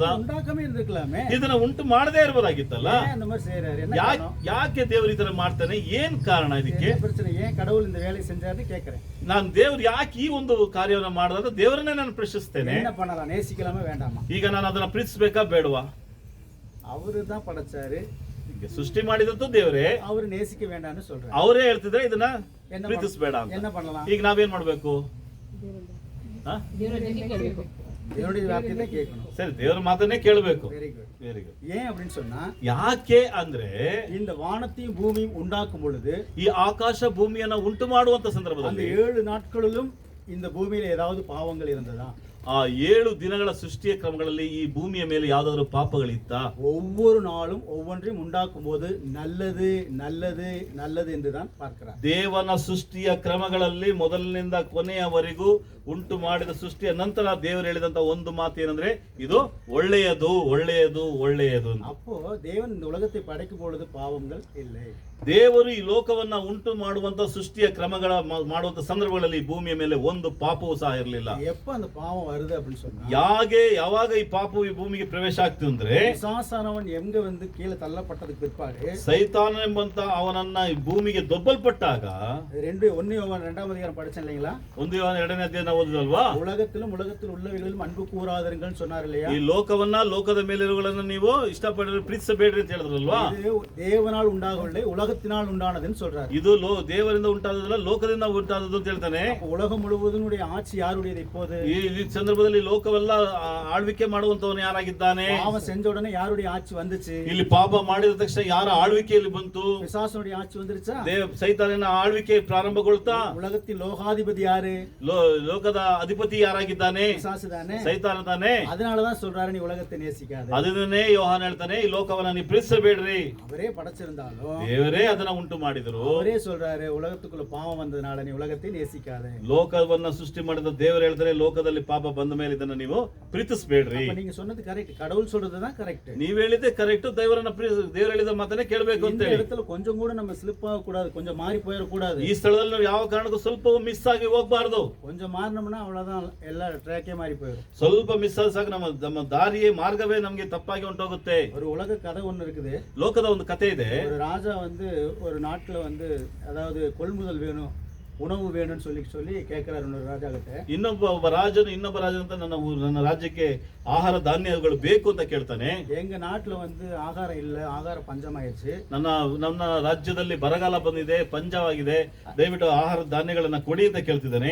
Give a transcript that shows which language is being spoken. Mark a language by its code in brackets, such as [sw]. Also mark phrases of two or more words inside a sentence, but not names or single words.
[ta] உண்டாக்கமே இருந்துக்கலாமே, [kn] ಇದನ್ನ ಉಂಟು ಮಾಡದೇ ಇರಬಹುದಾಗಿತ್ತಲ್ಲ. [ta] அந்த மாதிரி செய்யறாரு. என்ன காரணம்? [kn] ಯಾಕೆ ದೇವರು ಇದನ್ನ ಮಾಡ್ತಾನೆ? ಏನ್ ಕಾರಣ ಇದಕ್ಕೆ? [ta] என்ன பிரச்சனை? ஏன் கடவுள் இந்த வேலையை செஞ்சாருன்னு கேக்குறேன். [kn] ನಾನು ದೇವ್ರು ಯಾಕೆ ಈ ಒಂದು ಕಾರ್ಯವನ್ನ ಮಾಡಿದ ದೇವರನ್ನೇ ನಾನು ಪ್ರಶ್ನಿಸ್ತೇನೆ. [ta] என்ன பண்ணலாம்? நேசிக்கலாமா வேண்டாமா? [kn] ಈಗ ನಾನು ಅದನ್ನ ಪ್ರೀತಿಸಬೇಕಾ ಬೇಡವಾ? [ta] அவரு தான் படைச்சாரு, [kn] ಈಗ ಸೃಷ್ಟಿ ಮಾಡಿದಂತೂ ದೇವರೇ, [ta] அவரு நேசிக்க வேண்டாம்னு சொல்றாரு. [kn] ಅವರೇ ಹೇಳ್ತಿದ್ರೆ ಇದನ್ನ ಪ್ರೀತಿಸಬೇಡ ಅಂತ. [ta] என்ன பண்ணலாம்? [kn] ಈಗ ನಾವೇನ್ ಮಾಡ್ಬೇಕು? [ta] தேவனுடைய வார்த்தையை கேட்கணும். [kn] ಸರಿ, ದೇವರ ಮಾತನ್ನೇ ಕೇಳಬೇಕು. [en] very good, very good. [ta] ஏன் அப்படின்னு சொன்னா, [kn] ಯಾಕೆ ಅಂದ್ರೆ [ta] இந்த வானத்தையும் பூமியும் உண்டாக்கும் பொழுது, [kn] ಈ ಆಕಾಶ ಭೂಮಿಯನ್ನ ಉಂಟು ಮಾಡುವಂತ [ta] அந்த [kn] ಸಂದರ್ಭದಲ್ಲಿ [ta] 7 நாட்களிலும் இந்த பூமியில ஏதாவது பாவங்கள் இருந்ததா? [kn] ಆ 7 ದಿನಗಳ ಸೃಷ್ಟಿಯ ಕ್ರಮಗಳಲ್ಲಿ ಈ ಭೂಮಿಯ ಮೇಲೆ ಯಾವ್ದಾದ್ರು ಪಾಪಗಳಿತ್ತ? [ta] ஒவ்வொரு நாளும் ஒவ்வொன்றையும் உண்டாக்கும் போது நல்லது நல்லது நல்லது என்றுதான் பார்க்கிறார். [kn] ದೇವನ ಸೃಷ್ಟಿಯ ಕ್ರಮಗಳಲ್ಲಿ ಮೊದಲಿನಿಂದ ಕೊನೆಯವರೆಗೂ ಉಂಟು ಮಾಡಿದ ಸೃಷ್ಟಿಯ ನಂತರ ದೇವರು ಹೇಳಿದಂತ ಒಂದು ಮಾತು ಏನಂದ್ರೆ, ಇದು ಒಳ್ಳೆಯದು ಒಳ್ಳೆಯದು ಒಳ್ಳೆಯದು. [ta] அப்போ தேவன் இந்த உலகத்தை படைக்கும் பொழுது பாவங்கள் இல்லை. [kn] ದೇವರು ಈ ಲೋಕವನ್ನ ಉಂಟು ಮಾಡುವಂತ ಸೃಷ್ಟಿಯ ಕ್ರಮಗಳ ಮಾಡುವಂತ ಸಂದರ್ಭಗಳಲ್ಲಿ ಭೂಮಿಯ ಮೇಲೆ ಒಂದು ಪಾಪವೂ ಸಹ ಇರಲಿಲ್ಲ. [ta] எப்ப அந்த பாவம் வருது அப்படின்னு சொன்னா, [kn] ಯಾವಾಗ ಈ ಪಾಪವು ಈ ಭೂಮಿಗೆ ಪ್ರವೇಶ ಆಗ್ತದೆ ಅಂದ್ರೆ, [ta] பிசாசானவன் எங்க வந்து கீழே தள்ளப்பட்டதுக்கு பிற்பாடு, [kn] ಸೈತಾನ ಎಂಬಂತ ಅವನನ್ನ ಈ ಭೂಮಿಗೆ ದೊಬ್ಬಲ್ಪಟ್ಟಾಗ, [ta] 1 யோவான் 2ஆம் அதிகாரம் படிச்சேன் இல்லைங்களா? [kn] 1 யோவான் 2ನೇ ಅಧ್ಯಾಯ ನಾವು ಓದಿದಲ್ವಾ? [ta] உலகத்தில் உள்ளவைகளிலும் அன்பு கூறாதீர்கள் சொன்னார் இல்லையா? [kn] ಈ ಲೋಕವನ್ನ ಲೋಕದ ಮೇಲಿರುವುಗಳನ್ನ ನೀವು ಇಷ್ಟಪಟ್ಟರೆ ಪ್ರೀತಿಸಬೇಡ್ರಿ ಅಂತ ಹೇಳಿದ್ರಲ್ವಾ? [ta] இது தேவனால் உண்டாகவில்லை, உலகத்தினால் உண்டானதுன்னு சொல்றாரு. [kn] ಇದು ದೇವರಿಂದ ಉಂಟಾದದಲ್ಲ, ಲೋಕದಿಂದ ಉಂಟಾದದ್ದು ಅಂತ ಹೇಳ್ತಾನೆ. [ta] உலகம் முழுவதும் ஆட்சி யாருடையது இப்போது? [kn] ಈ ಸಂದರ್ಭದಲ್ಲಿ ಲೋಕವೆಲ್ಲ ಆಳ್ವಿಕೆ ಮಾಡುವಂತವನು ಯಾರಾಗಿದ್ದಾನೆ? [ta] பாவம் செஞ்ச உடனே யாருடைய ஆட்சி வந்துச்சு? [kn] ಇಲ್ಲಿ ಪಾಪ ಮಾಡಿದ ತಕ್ಷಣ ಯಾರ ಆಳ್ವಿಕೆಯಲ್ಲಿ ಬಂತು? [ta] பிசாசுடைய ஆட்சி வந்துருச்சா? [kn] ಸೈತಾನನ ಆಳ್ವಿಕೆ ಪ್ರಾರಂಭಗೊಳ್ತಾ. [ta] உலகத்தின் லோகாதிபதி யாரு? [kn] ಲೋಕದ ಅಧಿಪತಿ ಯಾರಾಗಿದ್ದಾನೆ? [ta] பிசாசு தானே, [kn] ಸೈತಾನ ತಾನೆ. [ta] அதனாலதான் சொல்றாரு நீ உலகத்தை நேசிக்காத. [kn] ಅದನ್ನೇ ಯೋಹಾನ ಹೇಳ್ತಾನೆ, ಈ ಲೋಕವನ್ನ ನೀವು ಪ್ರೀತಿಸಬೇಡ್ರಿ. [ta] அவரே படைச்சிருந்தாலும் [kn] ದೇವರೇ ಅದನ್ನ ಉಂಟು ಮಾಡಿದ್ರು. [ta] அவரே சொல்றாரு உலகத்துக்குள்ள பாவம் வந்ததுனால நீ உலகத்தை நேசிக்காத. [kn] ಲೋಕವನ್ನ ಸೃಷ್ಟಿ ಮಾಡಿದ ದೇವರು ಹೇಳ್ತಾರೆ, ಲೋಕದಲ್ಲಿ ಪಾಪ ಬಂದ ಮೇಲೆ ಇದನ್ನ ನೀವು ಪ್ರೀತಿಸಬೇಡ್ರಿ. [ta] அப்ப நீங்க சொன்னது கரெக்ட், கடவுள் சொல்றதுதான் கரெக்ட். [kn] ನೀವ್ ಹೇಳಿದ್ದೆ ಕರೆಕ್ಟ್. ದೇವರು ಹೇಳಿದ ಮಾತನ್ನೇ ಕೇಳಬೇಕು ಅಂತ [ta] இந்த [kn] ಹೇಳಿ. [ta] இடத்துல கொஞ்சம் கூட நம்ம ஸ்லிப் ஆக கூடாது, கொஞ்சம் மாறி போயிட கூடாது. [kn] ಈ ಸ್ಥಳದಲ್ಲಿ ನಾವು ಯಾವ ಕಾರಣಕ್ಕೂ ಸ್ವಲ್ಪವೂ ಮಿಸ್ ಆಗಿ ಹೋಗ್ಬಾರ್ದು. [ta] கொஞ்சம் மாறினோம்னா அவ்வளவுதான், எல்லா ட்ராக்கே மாறி போயிடும். [kn] ಸ್ವಲ್ಪ ಮಿಸ್ ಆದ ಸಾಕು, ನಮ್ಮ ದಾರಿಯೇ ಮಾರ್ಗವೇ ನಮ್ಗೆ ತಪ್ಪಾಗಿ ಹೊಂಟೋಗುತ್ತೆ. [ta] ஒரு உலக கதை ஒண்ணு இருக்குது. [kn] ಲೋಕದ ಒಂದು ಕತೆ ಇದೆ. [ta] ஒரு ராஜா வந்து ஒரு நாட்டுல வந்து அதாவது கொள்முதல் வேணும், ಉಣವು வேணும்னு சொல்லி கேட்கிறாரு ஒரு ರಾಜಾ கிட்ட. [kn] ಇನ್ನೊಬ್ಬ ರಾಜನು ಅಂತ ನನ್ನ ರಾಜ್ಯಕ್ಕೆ ಆಹಾರ ಧಾನ್ಯಗಳು ಬೇಕು ಅಂತ ಕೇಳ್ತಾನೆ. [ta] எங்க நாட்டுல வந்து ஆகாரம் இல்ல, ஆகார பஞ்சமாயிருச்சு. [kn] ನನ್ನ ರಾಜ್ಯದಲ್ಲಿ ಬರಗಾಲ ಬಂದಿದೆ, ಪಂಚವಾಗಿದೆ, ದಯವಿಟ್ಟು ಆಹಾರ ಧಾನ್ಯಗಳನ್ನ ಕೊಡಿ ಅಂತ ಕೇಳ್ತಿದ್ದಾನೆ.